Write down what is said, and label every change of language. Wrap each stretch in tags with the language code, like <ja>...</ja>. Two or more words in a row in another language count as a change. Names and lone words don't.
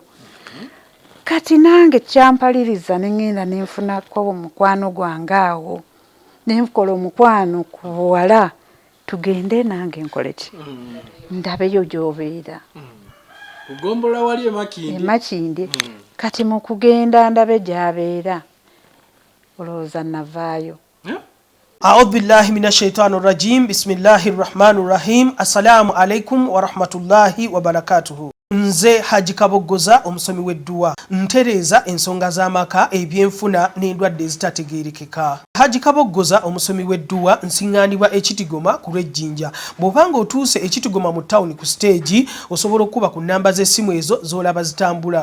<lg>Kati nange kyampaliriza ne ngenda ne nfunako omukwano gwange awo ne nkola omukwano ku buwala tugende nange nkole ki ndabeyo gy'obeera. Kugombola wali Emakinde. Kati mu kugenda ndabe gy'abeera olowooza navaayo.</lg> <ar>أعوذ بالله من الشيطان الرجيم. بسم الله الرحمن الرحيم. السلام عليكم ورحمة الله وبركاته.</ar> <lg>Nze Haji Kabogoza omusomi w'edduwa ntereza ensonga z'amaka ebyenfuna n'endwadde ezitategeerekeka. Haji Kabogoza omusomi w'edduwa nsiŋŋaanibwa ekitigoma ku lw'ejjinja. Bw'obanga otuuse ekitigoma mu ttawuni ku siteegi osobola okuba ku nnamba z'essimu ezo z'olaba zitambula.</lg>